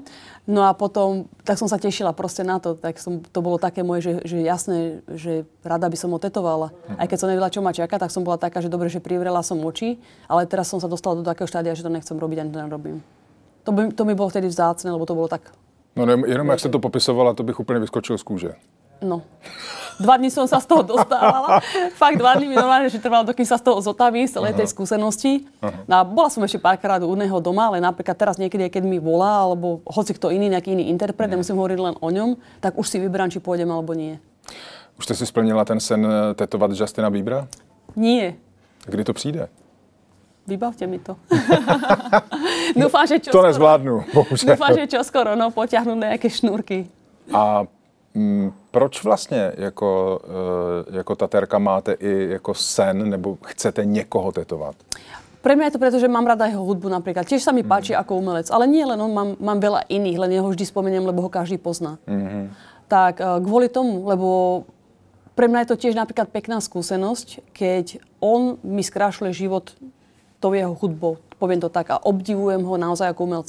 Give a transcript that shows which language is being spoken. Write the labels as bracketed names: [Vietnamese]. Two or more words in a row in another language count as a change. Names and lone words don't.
[Slovak] No a potom, tak som sa tešila proste na to. To bolo také moje, že jasné, že rada by som ho tetovala. Aj keď som nevedela, čo ma čaká, tak som bola taká, že dobre, že privrela som oči, ale teraz som sa dostala do takého štádia, že to nechcem robiť, ani to nerobím. To mi bolo vtedy vzácne, lebo to bolo tak... [Czech] No jenom jak jste to popisovala, to bych úplně vyskočil z kůže. No. [Slovak] 2 dní som sa z toho dostávala. Fakt 2 dní mi normálne, že trvalo, dokým sa z toho zotavím, z celej tej skúsenosti. No a bola som ešte párkrát u neho doma, ale napríklad teraz niekedy, keď mi volá, alebo hoci kto iný, nejaký iný interpret, nemusím hovoriť len o ňom, tak už si vyberám, či pôjdem alebo nie. [Czech] Už jste si splnila ten sen tetovat Justina Biebera? [Slovak] Nie. [Czech] Kdy to přijde? [Slovak] Vybavte mi to. Dúfam, že [Czech] čoskoro. To nezvládnu, bohužel. [Slovak] Dúfam, že čoskoro, no, potiahnu nejaké šnúrky. [Czech] A proč vlastně jako tatérka máte i jako sen, nebo chcete někoho tetovat? [Slovak] Pre mňa je to preto, že mám rada jeho hudbu napríklad. Tiež sa mi páči ako umelec, ale nie len on, mám veľa iných, len jeho vždy spomeniem, lebo ho každý pozná. Tak kvôli tomu, lebo pre mňa je to tiež napríklad pekná skúsenosť, keď on mi skrášľuje život tou jeho hudbou, poviem to tak, a obdivujem ho naozaj ako umelca.